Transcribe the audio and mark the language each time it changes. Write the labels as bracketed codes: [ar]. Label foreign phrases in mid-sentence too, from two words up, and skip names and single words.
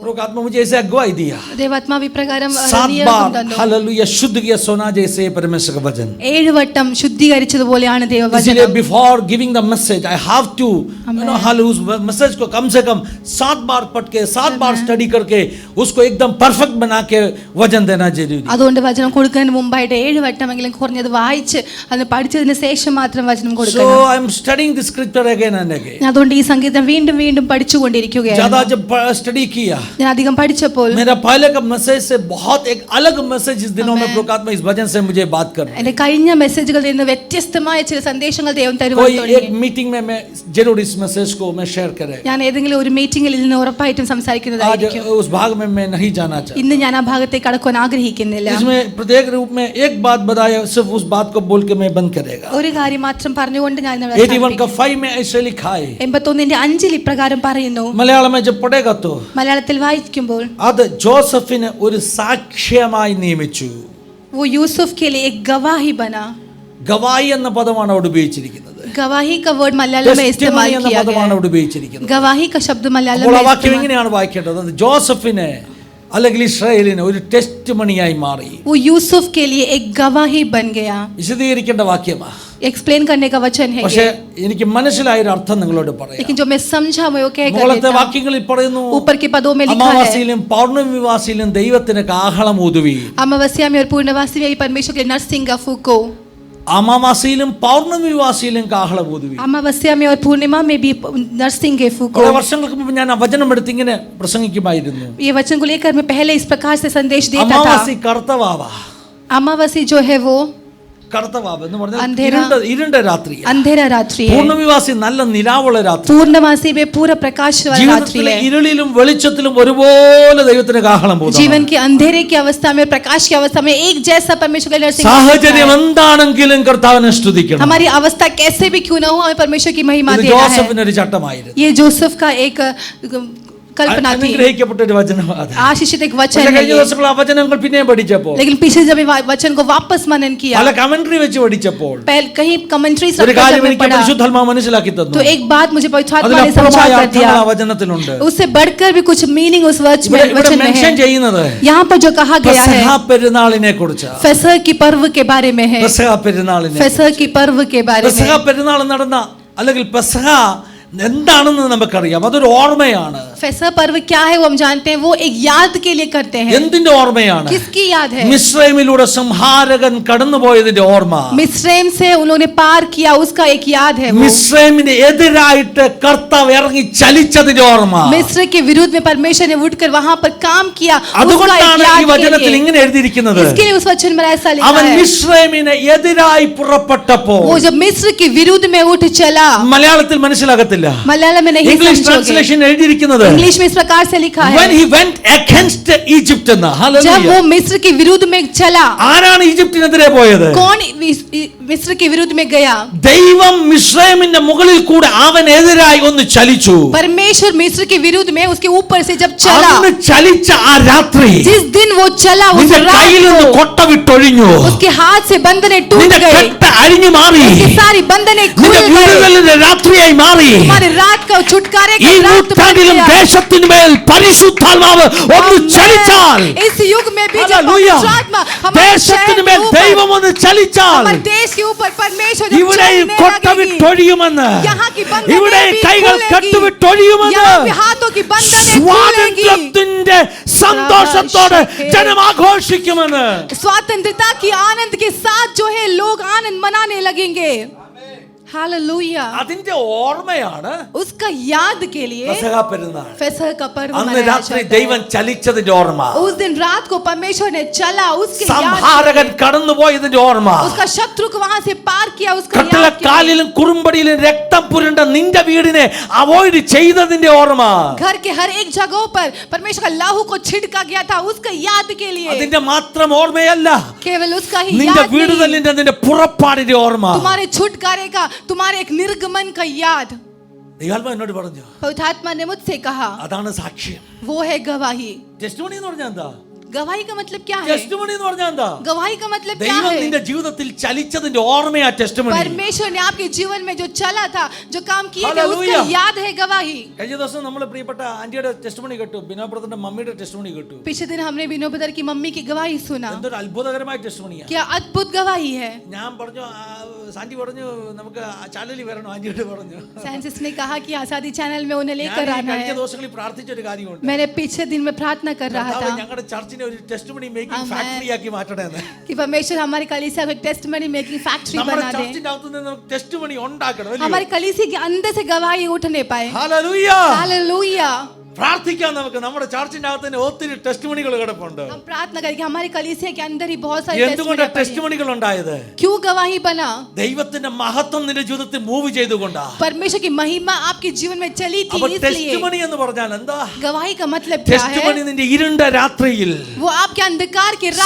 [hi] पवित्र आत्मा मुझे ऐसे अगुवाई दिया, [ml] ദൈവാത്മാവ് ഇപ്രകാരം [hi] 7 बार हालेलुया शुद्ध किया सोना जैसे परमेश्वर का वचन, [ml] 7 വട്ടം ശുദ്ധീകരിച്ചതുപോലെയാണ് ദൈവവചനം. [hi] इसलिए [en] before giving the message I have to [hi] हालेलुया मैसेज को कम से कम 7 बार पढ़ के 7 बार स्टडी करके उसको एकदम परफेक्ट बना के वचन देना जरूरी. [ml] അതുകൊണ്ട് വചനം കൊടുക്കുന്നതിന് മുമ്പായിട്ട് 7 വട്ടമെങ്കിലും കുറഞ്ഞത് വായിച്ച് അത് പഠിച്ചതിന് ശേഷം മാത്രം വചനം കൊടുക്കണം. [en] So I am studying the scripture again and again. [ml] അതുകൊണ്ട് ഈ സംഗീതം വീണ്ടും വീണ്ടും പഠിച്ചുകൊണ്ടിരിക്കുകയാണ്. [hi] ज्यादा जब स्टडी किया, [ml] ഞാൻ അധികം പഠിച്ചപ്പോൾ [hi] मेरा पहले का मैसेज से बहुत एक अलग मैसेज इस दिनों में प्रकाश में इस वचन से मुझे बात कर रहा है. [ml] എന്റെ കഴിഞ്ഞ മെസ്സേജുകളിൽ നിന്ന് വ്യത്യസ്തമായ ചില സന്ദേശങ്ങൾ ദൈവം തരുവാൻ [hi] कोई [ml] തുടങ്ങി. [hi] एक मीटिंग में मैं जरूर इस मैसेज को मैं शेयर करें. [ml] ഞാൻ ഏതെങ്കിലും ഒരു മീറ്റിംഗിൽ നിന്ന് ഉറപ്പായിട്ടും [hi] आज [ml] സംസാരിക്കുന്നതായിരിക്കും. [hi] उस भाग में मैं नहीं जाना चाहता. [ml] ഇന്ന് ഞാൻ ആ ഭാഗത്തേക്ക് കടക്കാൻ ആഗ്രഹിക്കുന്നില്ല. [hi] इसमें प्रत्येक रूप में एक बात बताया, सिर्फ उस बात को बोल के मैं बंद करेगा. [ml] ഒരു കാര്യം മാത്രം പറഞ്ഞുകൊണ്ട് ഞാൻ [hi] 81 का 5 में ऐसे लिखा है. [ml] 81:5 ഇപ്രകാരം പറയുന്നു. [hi] मलयालम में जब पढ़ेगा तो [ml] മലയാളത്തിൽ വായിക്കുമ്പോൾ അത് ജോസഫിനെ ഒരു സാക്ഷ്യമായി നിയമിച്ചു. [hi] वो यूसुफ के लिए एक गवाही बना. [ml] ഗവാഹി എന്ന പദമാണ് അവിടെ ഉപയോഗിച്ചിരിക്കുന്നത്. [hi] गवाही का वर्ड मलयालम में इस्तेमाल किया गया [ml] പദമാണ് അവിടെ ഉപയോഗിച്ചിരിക്കുന്നത്. [hi] गवाही का शब्द मलयालम [ml] അപ്പോൾ [hi] में [ml] ആ വാക്യം എങ്ങനെയാണ് വായിക്കേണ്ടത്? ജോസഫിനെ അല്ലെങ്കിൽ ഇസ്രായേലിന് ഒരു ടെസ്റ്റ് മണിയായി മാറി. [hi] वो यूसुफ के लिए एक गवाही बन गया. [ml] വിശദീകരിക്കേണ്ട വാക്യമാണ്, [hi] एक्सप्लेन करने का वचन है. [ml] പക്ഷേ എനിക്ക് മനസ്സിലായ ഒരു അർത്ഥം നിങ്ങളോട് പറയാം. [hi] लेकिन जो मैं समझा वो क्या [ml] മുകളിലത്തെ വാക്യങ്ങളിൽ പറയുന്നു, [hi] ऊपर के पदों में लिखा है [ml] അമാവാസിയിലും പൗർണമിവാസിയിലും ദൈവത്തിന് കാഹളം ഊതുവി. [hi] अमावस्या में और पूर्णवासी में परमेश्वर के नरसिंह फूको. [ml] അമാവാസിയിലും പൗർണമിവാസിയിലും കാഹളം ഊതുവി. [hi] अमावस्या में और पूर्णिमा में भी नरसिंह फूको. [ml] കുറെ വർഷങ്ങൾക്ക് മുമ്പ് ഞാൻ ആ വചനം എടുത്ത് ഇങ്ങനെ പ്രസംഗിക്കുമായിരുന്നു. [hi] ये वचन को लेकर मैं पहले इस प्रकार से संदेश देता था. [ml] അമാവാസി കർത്തവാവ. [hi] अमावस्या जो है वो [ml] കർത്തവാവ് എന്ന് പറഞ്ഞാൽ ഇരുണ്ട രാത്രി, [hi] अंधेरा रात्रि है. [ml] പൂർണ്ണവിവാസി നല്ല നിലാവുള്ള രാത്രി. [hi] पूर्णवासी में पूरा प्रकाश वाला रात्रि है. [ml] ഇരുളിലും വെളിച്ചത്തിലും ഒരുപോലെ ദൈവത്തിന് കാഹളം ഊതുന്നു. [hi] जीवन के अंधेरे की अवस्था में प्रकाश की अवस्था में एक जैसा परमेश्वर का नरसिंह. [ml] സാഹചര്യം എന്താണെങ്കിലും കർത്താവിനെ സ്തുതിക്കണം. [hi] हमारी अवस्था कैसे भी क्यों ना हो, हमें परमेश्वर की महिमा देना है. [ml] ജോസഫിന് ഒരു ചട്ടമായിരുന്നു. [hi] ये जोसेफ का एक कल्पना थी. [ml] അനുഗ്രഹിക്കപ്പെട്ട ഒരു വചനമാണ്. [hi] आशीषित एक वचन है. [ml] കഴിഞ്ഞ ദിവസങ്ങൾ ആ വചനങ്ങൾ പിന്നെയും പഠിച്ചപ്പോൾ, [hi] लेकिन पिछले जब वचन को वापस मनन किया, [ml] പല കമന്ററി വെച്ച് പഠിച്ചപ്പോൾ [hi] कहीं कमेंट्रीज [ml] ഒരു കാര്യം എനിക്ക് പരിശുദ്ധാത്മാവ് മനസ്സിലാക്കി തന്നു. [hi] तो एक बात मुझे पवित्र आत्मा ने समझा कर दिया. [ml] ആ വചനത്തിലുണ്ട്. [hi] उससे बढ़कर भी कुछ मीनिंग उस वचन में है. [ml] ചെയ്യുന്നത് [hi] यहाँ पर जो कहा गया है [ml] പെസഹ പെരുന്നാളിനെ കുറിച്ച്, [hi] फसह की पर्व के बारे में है. [ml] പെസഹ പെരുന്നാളിനെ, [hi] फसह की पर्व के बारे में. [ml] പെസഹ പെരുന്നാൾ നടന്ന അല്ലെങ്കിൽ പെസഹ എന്താണെന്ന് നമുക്കറിയാം, അതൊരു ഓർമ്മയാണ്. [hi] फसह पर्व क्या है वो हम जानते हैं. वो एक याद के लिए करते हैं. [ml] എന്തിന്റെ ഓർമ്മയാണ്? [hi] किसकी याद है? [ml] മിസ്രൈമിലൂടെ സംഹാരകൻ കടന്നുപോയതിന്റെ ഓർമ്മ. [hi] मिस्रैम से उन्होंने पार किया, उसका एक याद है. [ml] മിസ്രൈമിന് എതിരായിട്ട് കർത്താവ് ഇറങ്ങി ചലിച്ചതിന്റെ ഓർമ്മ. [hi] मिस्र के विरुद्ध में परमेश्वर ने उठकर वहां पर काम किया. [ml] അതുകൊണ്ടാണ് ഈ വചനത്തിൽ ഇങ്ങനെ എഴുതിയിരിക്കുന്നത്. [hi] इसके लिए उस वचन में ऐसा लिखा है. [ml] അവൻ മിസ്രൈമിനെ എതിരായി പുറപ്പെട്ടപ്പോൾ, [hi] वो जब मिस्र के विरुद्ध में उठ चला. [ml] മലയാളത്തിൽ മനസ്സിലാകത്തില്ല, [hi] मलयालम में नहीं [en] English translation [ml] എഴുതിയിരിക്കുന്നത് [hi] इंग्लिश में इस प्रकार से लिखा है [en] when he went against Egypt [ml] എന്ന്. [hi] जब वो मिस्र के विरुद्ध में चला. [ml] ആരാണ് ഈജിപ്തിനെതിരെ പോയത്? [hi] कौन मिस्र के विरुद्ध में गया? [ml] ദൈവം മിസ്രൈമിന്റെ മുകളിൽ കൂടെ അവനെതിരായി ഒന്ന് ചലിച്ചു. [hi] परमेश्वर मिस्र के विरुद्ध में उसके ऊपर से जब चला, [ml] അന്ന് ചലിച്ച ആ രാത്രി [hi] जिस दिन वो चला उस [ml] നിന്റെ [hi] रात [ml] കയ്യിൽ നിന്ന് കൊട്ട വിട്ടൊഴിഞ്ഞു. [hi] उसके हाथ से बंधने टूट [ml] നിന്റെ [hi] गए. [ml] കെട്ട് അഴിഞ്ഞു മാറി. [hi] उसकी सारी बंधने खुल [ml] നിന്റെ [hi] गए. [ml] വിടുതലിന്റെ രാത്രിയായി മാറി. [hi] हमारे रात का छुटकारे [ml] ഈ [hi] का रात बन [ml] നൂറ്റാണ്ടിലും [hi] गया. [ml] ദേശത്തിന്മേൽ പരിശുദ്ധാത്മാവ് ഒന്ന് ചലിച്ചാൽ, [hi] इस युग में भी जब [ml] ഹല്ലേലൂയ, [hi] पवित्र आत्मा हमारे शहर [ml] ദേശത്തിന്മേൽ [hi] के ऊपर, [ml] ദൈവം ഒന്ന് ചലിച്ചാൽ, [hi] हमारे देश के ऊपर परमेश्वर जब [ml] ഇവിടെയും [hi] चलने [ml] കൊട്ട [hi] लगेगी, [ml] വിട്ടൊഴിയുമെന്ന്, [hi] यहाँ की बंधनें [ml] ഇവിടെയും [hi] भी [ml] കൈകൾ [hi] खुलेगी, [ml] കെട്ടുവിട്ടൊഴിയുമെന്ന്, [hi] यहाँ पे हाथों की बंधनें खुलेगी. [ml] സ്വാതന്ത്ര്യത്തിന്റെ സന്തോഷത്തോടെ ജനം ആഘോഷിക്കുമെന്ന്. [hi] स्वतंत्रता की आनंद के साथ जो है लोग आनंद मनाने लगेंगे. हालेलुया. [ml] അതിന്റെ ഓർമ്മയാണ് [hi] उसका याद के लिए [ml] പെസഹ പെരുന്നാൾ. [hi] फसह का पर्व [ml] അന്ന് [hi] मनाया [ml] രാത്രി [hi] जाता है. [ml] ദൈവം ചലിച്ചതിന്റെ ഓർമ്മ, [hi] उस दिन रात को परमेश्वर ने चला, उसके याद [ml] സംഹാരകൻ കടന്നുപോയതിന്റെ ഓർമ്മ, [hi] उसका शत्रु को वहां से पार किया, उसका याद के लिए. [ml] കട്ടളക്കാലിലും കുറുമ്പടിയിലും രക്തം പുരണ്ട നിന്റെ വീടിനെ അവോയ്ഡ് ചെയ്തതിന്റെ ഓർമ്മ, [hi] घर के हर एक जगहों पर परमेश्वर का लहू को छिड़का गया था, उसका याद के लिए. [ml] അതിന്റെ മാത്രം ഓർമ്മയല്ല, [hi] केवल उसका ही [ml] നിന്റെ [hi] याद नहीं, [ml] വീടുതലിന്റെ നിന്റെ പുറപ്പാടിന്റെ ഓർമ്മ. [hi] तुम्हारे छुटकारे का, तुम्हारे एक निर्गमन का याद. [ml] ദൈവാത്മാവ് എന്നോട് പറഞ്ഞു, [hi] पवित्र आत्मा ने मुझसे कहा [ml] അതാണ് സാക്ഷ്യം. [hi] वो है गवाही. [ml] ടെസ്റ്റിമോണി എന്ന് പറഞ്ഞാൽ എന്താ? [hi] गवाही का मतलब क्या है? [ml] ടെസ്റ്റിമണി എന്ന് പറഞ്ഞാൽ എന്താ? [hi] गवाही का मतलब क्या [ml] ദൈവം [hi] है? [ml] നിന്റെ ജീവിതത്തിൽ ചലിച്ചതിന്റെ ഓർമ്മയാ ടെസ്റ്റിമണി. [hi] परमेश्वर ने आपके जीवन में जो चला था, जो काम किए थे, उसका Hallelujah. याद है गवाही. [ml] കഴിഞ്ഞ ദിവസം നമ്മൾ പ്രിയപ്പെട്ട ആന്റിയുടെ ടെസ്റ്റിമണി കേട്ടു, ബിനോബ്രദറിന്റെ മമ്മിയുടെ ടെസ്റ്റിമണി കേട്ടു. [hi] पिछले दिन हमने विनोद ब्रदर की मम्मी की गवाही सुना. [ml] എന്തൊരു അത്ഭുതകരമായ ടെസ്റ്റിമണിയാ. [hi] क्या अद्भुत गवाही है. [ml] ഞാൻ പറഞ്ഞു, സാന്റി പറഞ്ഞു നമുക്ക് ചാനലിൽ വരണം, ആന്റിയോട് പറഞ്ഞു. [hi] साइंसिस्ट ने कहा कि आजादी चैनल में उन्हें लेकर [ml] ഞാൻ [hi] आना [ml] കഴിഞ്ഞ [hi] है. [ml] ദിവസങ്ങളിൽ പ്രാർത്ഥിച്ച ഒരു കാര്യമുണ്ട്. [hi] मैंने पिछले दिन में प्रार्थना कर रहा था [ml] ഞങ്ങളുടെ ചർച്ചിനെ ഒരു [en] testimony making [ml] Amen. ഫാക്ടറി ആക്കി മാറ്റണമെന്ന്. [hi] कि परमेश्वर हमारी कलीसिया को [en] testimony making factory [ml] നമ്മുടെ [hi] बना दे. [ml] ചർച്ചിന്റെ അകത്ത് നിന്ന് നമുക്ക് ടെസ്റ്റിമണി ഉണ്ടാക്കണം. അല്ലയോ? [hi] हमारी कलीसिया के अंदर से गवाही उठने पाए. [ml] ഹല്ലേലൂയ. [hi] हालेलुया. [ml] പ്രാർത്ഥിക്കാൻ നമുക്ക്. നമ്മുടെ ചർച്ചിന്റെ അകത്ത് തന്നെ ഒത്തിരി ടെസ്റ്റിമണികൾ കിടപ്പുണ്ട്. [hi] हम प्रार्थना करें कि हमारी कलीसिया के अंदर ही बहुत सारी [ml] എന്തുകൊണ്ടാണ് ടെസ്റ്റിമണികൾ ഉണ്ടായത്? [hi] क्यों गवाही बना? [ml] ദൈവത്തിന്റെ മഹത്വം നിന്റെ ജീവിതത്തിൽ മൂവ് ചെയ്തുകൊണ്ടാ. [hi] परमेश्वर की महिमा आपके जीवन में चली थी, [ml] അപ്പോൾ [hi] इसलिए [ml] ടെസ്റ്റിമണി എന്ന് പറഞ്ഞാൽ എന്താ? [hi] गवाही का मतलब क्या [ml] ടെസ്റ്റിമണി [hi] है? [ml] നിന്റെ ഇരുണ്ട രാത്രിയിൽ [hi] वो आपके अंधकार की रातों